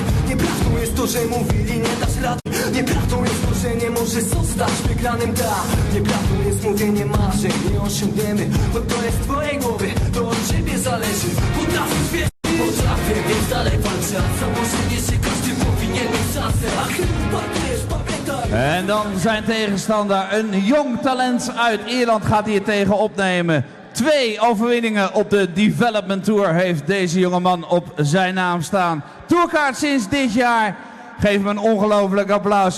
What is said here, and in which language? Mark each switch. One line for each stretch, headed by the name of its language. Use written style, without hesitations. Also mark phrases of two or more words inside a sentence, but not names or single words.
Polish: Nieprawdą jest to, że mówili nie dasz rady. Nieprawdą jest to, że nie możesz zostać wygranym, Nieprawdą jest mówienie marzeń, nie osiągniemy. Bo to jest w twojej głowie, to od ciebie zależy. Potrafisz wierzyć, potrafię, więc dalej walczę. A założenie, że każdy powinien mieć szansę. A chyba też pamiętaj.
Dutch: En dan zijn tegenstander, een jong talent uit Ierland, gaat hier tegen opnemen. 2 overwinningen op de Development Tour heeft deze jongeman op zijn naam staan. Tourkaart sinds dit jaar. Geef hem een ongelooflijk applaus.